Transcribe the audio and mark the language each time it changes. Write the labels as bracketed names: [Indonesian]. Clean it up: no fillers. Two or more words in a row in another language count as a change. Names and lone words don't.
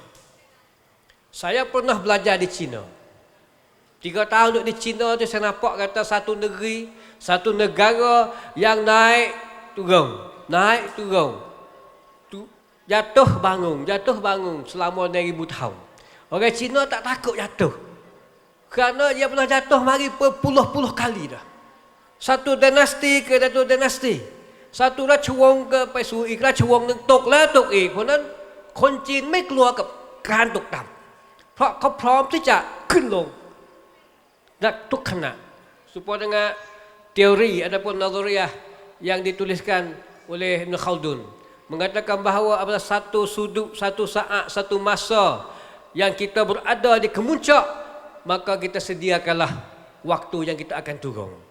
[Malay] Saya pernah belajar di China. 3 tahun duduk di China tu, saya nampak kata satu negara yang naik turun, jatuh bangun selama 1000 tahun. Orang Cina tak takut jatuh, kerana dia pernah jatuh mari berpuluh-puluh kali dah. Satu dinasti ke satu dinasti, satu dah cuang ke [Thai] ไปสู่อีกราชวงศ์หนึ่งตกแล้วตกอีกเพราะนั้นคนจีนไม่กลัวกับการตกต่ำเพราะเขาพร้อมที่จะขึ้นลงทุกขณะ. [Malay] Supaya dengan teori ataupun nazariah yang dituliskan oleh Ibn Khaldun mengatakan bahawa apabila satu sudut, satu saat, satu masa yang kita berada di kemuncak, maka kita sediakanlah waktu yang kita akan turun.